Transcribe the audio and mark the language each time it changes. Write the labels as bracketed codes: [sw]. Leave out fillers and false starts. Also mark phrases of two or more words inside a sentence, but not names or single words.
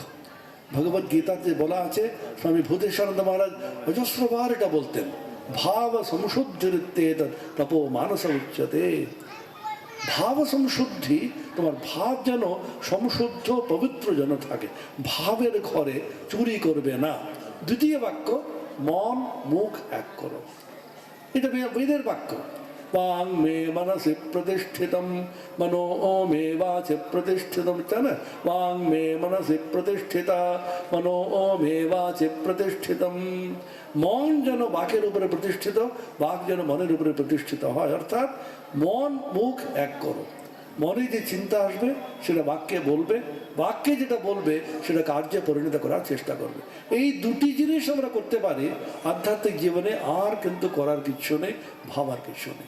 [bn] ভগবদ গীতাতে বলা আছে, স্বামী ভূতেশানন্দ মহারাজ অজস্রবার এটা বলতেন, [sa] ভাব সংশুদ্ধিতে তপো মানস উচ্যতে। [bn] ভাব সংশুদ্ধি, তোমার ভাব যেন সংশুদ্ধ পবিত্র যেন থাকে, ভাবের ঘরে চুরি করবে না। দ্বিতীয় বাক্য, মন মুখ এক করো, এটা বেদের বাক্য। [sa] वाং मे मनसि प्रतिष्ठितं मनो मे वाचि प्रतिष्ठितं, ना वाং मे मनसि प्रतिष्ठिता मनो मे वाचि प्रतिष्ठितं। [bn] মন যেন বাকের উপরে প্রতিষ্ঠিত, বাক যেন মনের উপরে প্রতিষ্ঠিত হয়। অর্থাৎ মন মুখ এক করো। মনে যে চিন্তা আসবে সেটা বাক্যে বলবে, বাক্যে যেটা বলবে সেটা কার্যে পরিণত করার চেষ্টা করবে। এই দুটি জিনিস আমরা করতে পারি আধ্যাত্মিক জীবনে, আর কিন্তু করার কিছু নেই, ভাবার কিছু নেই।